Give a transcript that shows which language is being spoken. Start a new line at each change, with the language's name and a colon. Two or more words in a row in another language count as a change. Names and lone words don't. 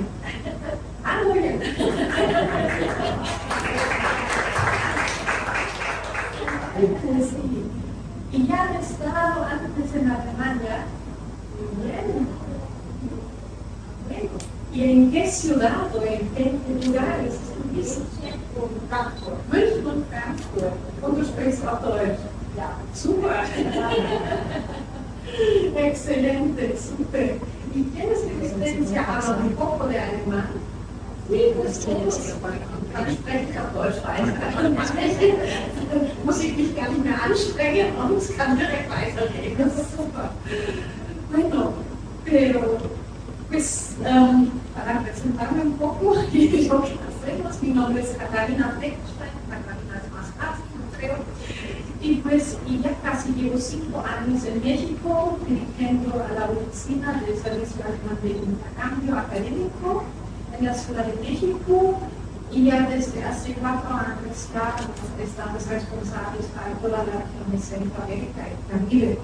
Spanish: Ah, muy bien. Sí. Y ya han estado antes en Alemania. Bien. Bueno. ¿Y en qué ciudad o en qué lugares estuviste?
German: München und Frankfurt. Und du sprichst auch Deutsch. Ja. Super. Excelente, super.
Spanish: ¿Y tienes experiencia hablan un poco de alemán? Sí, pues tienes.
German: Dann spreche ich auch Deutsch weiter. Muss ich mich gar nicht mehr anstrengen und es kann direkt weitergehen. Das ist super.
Spanish: Bueno, pero pues para presentarme un poco y lo que hacemos, mi nombre es Katharina Fleckenstein, Katharina es más fácil, creo. Y pues ya casi llevo 5 años en México, dirigiendo a la oficina del Servicio Alemán de Intercambio Académico en la Ciudad de México, y ya desde hace 4 años ya estamos responsables para toda la región de Centroamérica y Caribe.